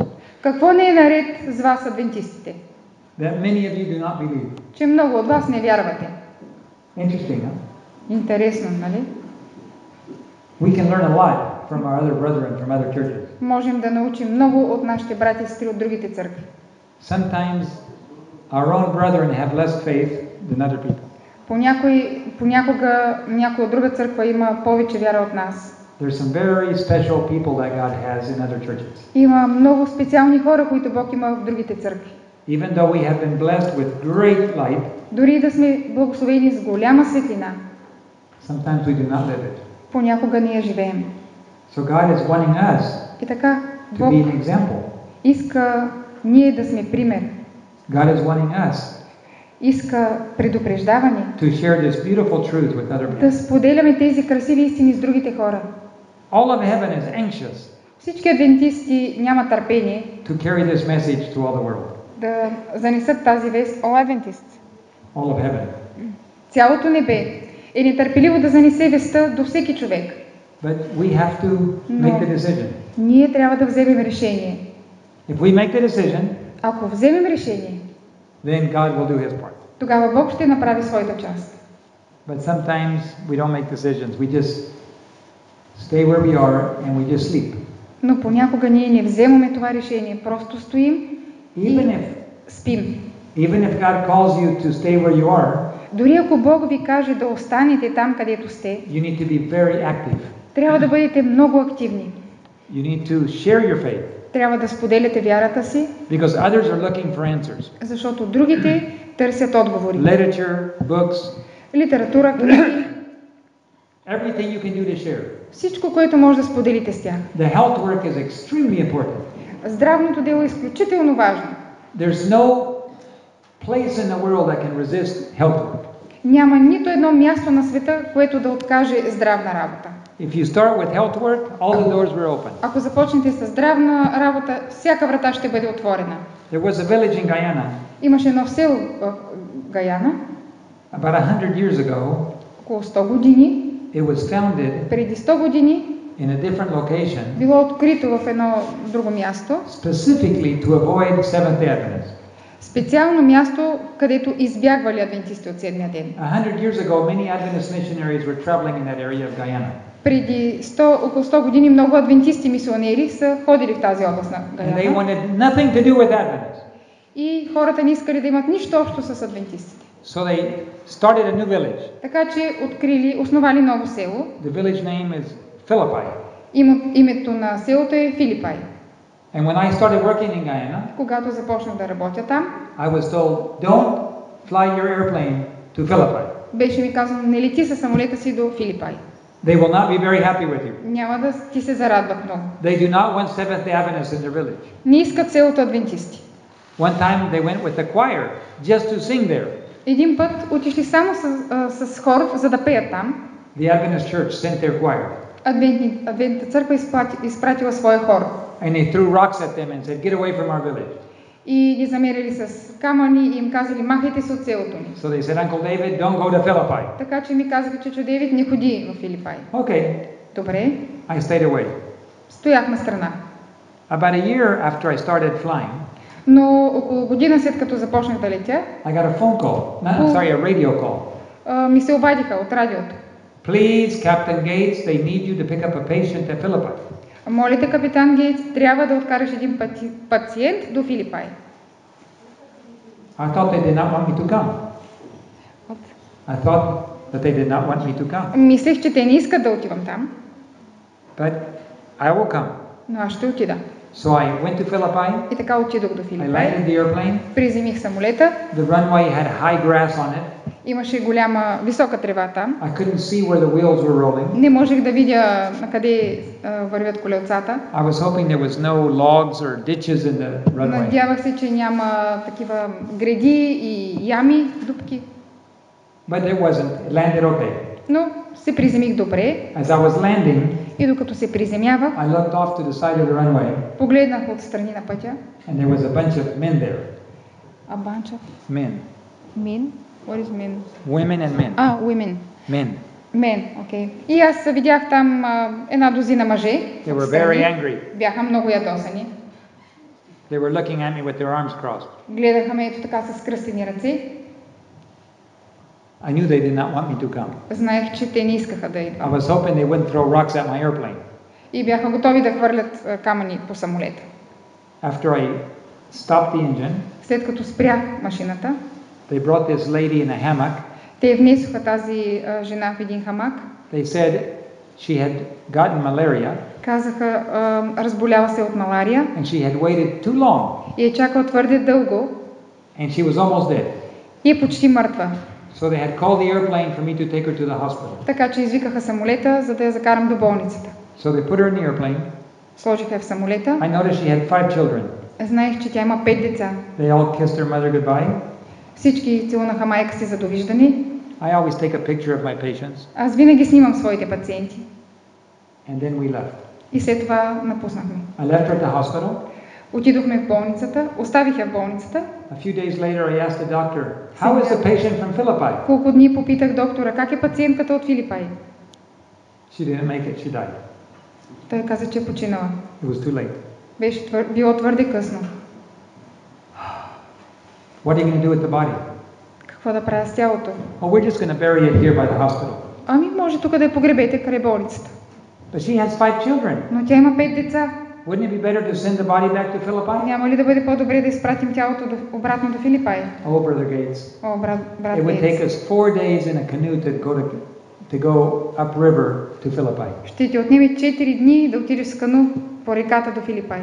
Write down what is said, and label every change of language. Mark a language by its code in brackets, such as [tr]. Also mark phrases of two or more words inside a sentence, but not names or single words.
[bg] какво не е наред с вас, адвентистите? [en] that many of you do not believe? [bg] Че много от вас не вярвате. [en] Interesting, huh? [bg] Интересно, нали? [en] We can learn a lot from our other brethren from other churches. [bg] Можем да научим много от нашите брати и сестри от другите църкви. [en] Sometimes our own brethren have less faith than other people. [bg] Понякога някоя от друга църква има повече вяра от нас. [en] There's some very special people that God has in other churches. [bg] Има много специални хора, които Бог има в другите църкви. [en] Even though we have been blessed with great light, [bg] Дори да сме благословени с голяма светлина, [en] sometimes we do not live it. [bg] понякога ние живеем. [en] So God is wanting us [bg] И така, [en] to [bg] Бог [en] be an example. [bg] иска ние да сме пример. [en] God is wanting us [bg] Иска предупреждаване. [en] to share this beautiful truth with other people. [bg] Да споделяме тези красиви истини с другите хора. [en] All of heaven is anxious [bg] Всички адвентисти нямат търпение [en] to carry this message to all the world. [bg] да занесат тази вест. [en] All Adventists. All of heaven. [bg] Цялото небе е нетърпеливо да занесе вестта до всеки човек. [en] But we have to make the decision. [bg] Ние трябва да вземем решение. [en] If we make the decision, [bg] Ако вземем решение, [en] then God will do His part. [bg] тогава Бог ще направи своята част. [en] But sometimes we don't make decisions. We just stay where we are and we just sleep. [bg] Но понякога ние не вземаме това решение. Просто стоим [en] Even if [bg] спим. [en] God calls you to stay where you are, [bg] Дори ако Бог ви каже да останете там, където сте, [en] you need to be very active. [bg] трябва да бъдете много активни. [en] You need to share your faith [bg] Трябва да споделяте вярата си, [en] because others are looking for answers. [bg] защото другите търсят отговори. [en] Literature, books, [bg] Литература, книги, [en] everything you can do to share. [bg] всичко, което може да споделите с тях. [en] The health work is extremely important. [bg] Здравното дело е изключително важно. [en] There's no place in the world that can resist health work. [bg] Няма нито едно място на света, което да откаже здравна работа. [en] If you start with health work, all the doors were open. [bg] Ако започнете с здравна работа, всяка врата ще бъде отворена. [en] There was a village in Guyana [bg] Имаше едно село в Гаяна, [en] about 100 years ago. [bg] около 100 години. [en] It was founded [bg] Преди 100 години [en] in a different location, [bg] било открито в едно друго място, [en] specifically to avoid Seventh-day Adventists. [bg] специално място, където избягвали адвентисти от седмия ден. [en] 100 years ago, many Adventist missionaries were traveling in that area of Guyana. [bg] Преди около 100 години много адвентисти мисионери са ходили в тази област на [en] And they [bg] Гаяна. [en] wanted nothing to do with Adventists. [bg] И хората не искали да имат нищо общо с адвентистите. [en] So they started a new village. [bg] Така че основали ново село. [en] The village name is Philippi. [bg] Името на селото е Филипай. [en] And when I started working in Guyana, [bg] Когато започнах да работя там, [en] I was told, don't fly your airplane to Philippi. [bg] беше ми казано, не лети със самолета си до Филипай. [en] They will not be very happy with you. [bg] Няма да ти се зарадват много. [en] They do not want Seventh-day Adventists in their village. [bg] Не искат селото адвентисти. [en] One time they went with the choir just to sing there. [bg] Един път отишли само с хор, за да пеят там. [en] The Adventist church sent their choir. [bg] Адвентната църква изпратила своя хор. [en] And they threw rocks at them and said, get away from our village. [bg] И ги замерили с камъни и им казали, махайте се от селото ни. [en] So they said, Uncle David, don't go to Philippi. [bg] Така че ми казаха, че Дейвид не ходи в Филипай. [en] Okay, [bg] Добре, [en] I stayed away. [bg] стоях на страна. [en] About a year after I started flying, [bg] Но около година след като започнах да летя, [en] I got a phone call. A radio call. [bg] Ми се обадиха от радиото. [en] Please, Captain Gates, they need you to pick up a patient at Philippi. [bg] Молите, капитан Гейтс, трябва да откараш един пациент до Филипай. [en] I thought they did not want me to come. I thought that they did not want me to come. [bg] Мислех, че те не искат да отивам там, [en] But I will come. [bg] но аз ще отида. [en] So I went to Philippi. [bg] И така отидох до [en] I [bg] Филипай. [en] landed the airplane. [bg] Приземих самолета. [en] The runway had high grass on it. [bg] Имаше висока трева там. [en] I couldn't see where the wheels were rolling. [bg] Не можех да видя на къде вървят колелцата. [en] I was hoping there was no logs or ditches in the runway. [bg] Надявах се, че няма такива греди и ями, дупки. [en] But there wasn't. It landed okay. [bg] Но се приземих добре. [en] As I was landing, [bg] И докато се приземявах, [en] I looked off to the side of the runway, [bg] погледнах отстрани на пътя. [en] and there was a bunch of men there. A bunch of Men. men? What is men? Women and men. Women. Men. Men, [bg] окей. И аз видях там една дозина мъже. [en] They were [bg] отстрани. [en] very angry. [bg] Бяха много ядосани. [en] They were looking at me with their arms crossed. [bg] Гледаха ме ето така с кръстени ръце. [en] I knew they did not want me to come. [bg] Знаех, че те не искаха да [en] I [bg] идвам. [en] was hoping they wouldn't throw rocks at my airplane. [bg] И бяха готови да хвърлят камъни по самолета. [en] After I stopped the engine, [bg] След като спрях машината, [en] they brought this lady in a hammock. [bg] те внесоха тази жена в един хамак. [en] They said she had gotten malaria [bg] Казаха, разболява се от малария [en] and she had waited too long [bg] и е чакал твърде дълго [en] and she was almost dead. [bg] и е почти мъртва. [en] So they had called the airplane for me to take her to the hospital. [bg] Така че извикаха самолета, за да я закарам до болницата. [en] So they put her in the airplane. [bg] Сложиха я в самолета. [en] I noticed she had 5 children. [bg] Знаех, че тя има 5 деца. [en] They all kissed their mother goodbye. [bg] Всички целунаха майка си за довиждане. [en] I always take a picture of my patients. [bg] Аз винаги снимам своите пациенти. [en] And then we left. [bg] И след това напуснахме. [en] I left her at the hospital. [bg] Отидохме в болницата, оставих я в болницата. [en] A few days later I asked the doctor, how is the patient from Philippi? [bg] Колко дни попитах доктора, как е пациентката от Филипай. [en] She didn't make it, she died. [bg] Той каза, че е починала. [en] It was too late. [bg] Беше било твърде късно. [en] What are you going to do with the body? [bg] Какво да правя с тялото? [en] Oh, we're just going to bury it here by the hospital. [bg] Ами може тук да я погребете край болницата. [en] But she has 5 children. [bg] Но тя има 5 деца. [en] Wouldn't it be better to send the body back to Philippi? [bg] Няма ли да бъде по-добре да изпратим тялото обратно до Филипай? [en] Oh, Brother Gates. [bg] О, брат [en] It would take [bg] Гейтс. [en] us 4 days in a canoe to go upriver to Philippi. [bg] Ще ти отнеме 4 дни да отидеш с кану по реката до Филипай.